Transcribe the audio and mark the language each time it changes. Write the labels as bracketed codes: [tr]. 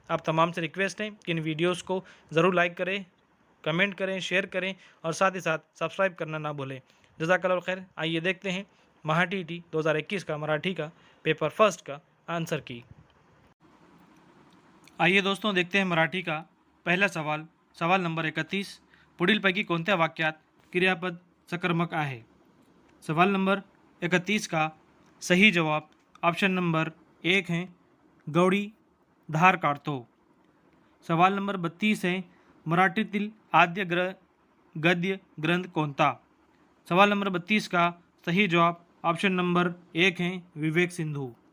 [hi] आप तमाम से रिक्वेस्ट है कि इन वीडियोस को ज़रूर लाइक करें, कमेंट करें, शेयर करें और साथ ही साथ सब्सक्राइब करना ना भूलें। जज़ाकल्लाहु खैर। आइए देखते हैं महा टीटी 2021 का मराठी का पेपर फर्स्ट का आंसर की। आइए दोस्तों, देखते हैं मराठी का पहला सवाल। सवाल नंबर 31, [mr] पुढीलपैकी कोणत्या वाक्यात क्रियापद सकर्मक आहे? [hi] सवाल नंबर 31 का सही जवाब ऑप्शन नंबर 1 है, [mr] गवळी धार काढतो। [hi] सवाल नंबर 32 है, [mr] मराठीतील आद्य गद्य ग्रंथ कोणता? [hi] सवाल नंबर 32 का सही जवाब ऑप्शन नंबर 1 है, विवेक सिंधु।